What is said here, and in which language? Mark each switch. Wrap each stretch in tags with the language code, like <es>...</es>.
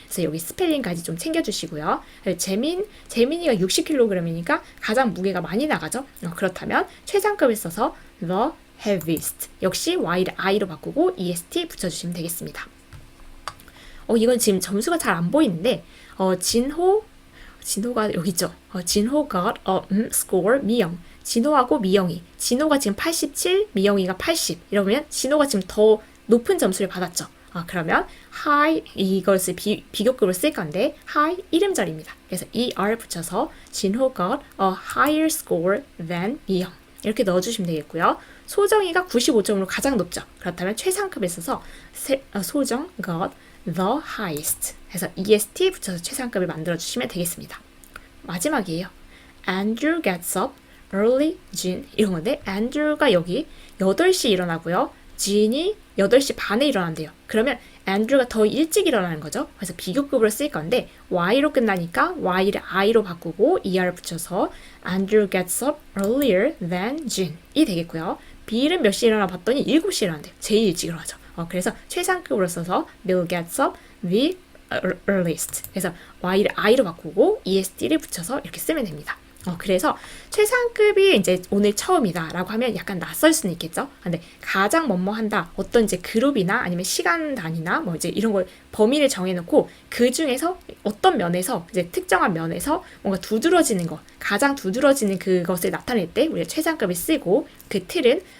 <ko>그래서 여기 스펠링까지 좀 챙겨주시고요. 재민이가 60kg이니까 가장 무게가 많이 나가죠. 그렇다면 최상급을 써서 the heaviest. 역시 y를 i로 바꾸고 est 붙여주시면 되겠습니다. 이건 지금 점수가 잘 안 보이는데 진호가 여기 있죠.</ko> <en>진호 got a score 미영.</en> <ko>진호하고 미영이. 진호가 지금 87, 미영이가 80. 이러면 진호가 지금 더 높은 점수를 받았죠. 그러면 high 이것을 비교급으로 쓸 건데 high 이름절입니다. 그래서 er 붙여서</ko> <en>진호 got a higher score than 미영.</en> <ko>이렇게 넣어주시면 되겠고요. 소정이가 95점으로 가장 높죠. 그렇다면 최상급에 써서 소정</ko> <en>got the highest</en> <ko>해서 est 붙여서 최상급을 만들어주시면 되겠습니다. 마지막이에요.</ko> <en>Andrew gets up early,</en> <ko>Jean 이런 건데 Andrew가 여기 8시 일어나고요. Jean이 8시 반에 일어난대요. 그러면 Andrew가 더 일찍 일어나는 거죠. 그래서 비교급으로 쓸 건데 y로 끝나니까 y를 i로 바꾸고 er 붙여서 Andrew</ko> <en>gets up earlier than</en> <ko>Jean 이 되겠고요. B는 몇 시에 일어나 봤더니 7시에 일어난대요. 제일 일찍 일어나죠. 그래서 최상급으로 써서</ko> <en>Bill gets up the earliest.</en> <ko>그래서 y를 i로 바꾸고 est를 붙여서 이렇게 쓰면 됩니다. 그래서 최상급이 이제 오늘 처음이다라고 하면 약간 낯설 수는 있겠죠. 근데 가장 뭐뭐 한다 어떤 이제 그룹이나 아니면 시간 단위나 뭐 이제 이런 걸 범위를 정해놓고 그 중에서 어떤 면에서 이제 특정한 면에서 뭔가 두드러지는 거, 가장 두드러지는 그것을 나타낼 때 우리가 최상급을 쓰고 그 틀은</ko>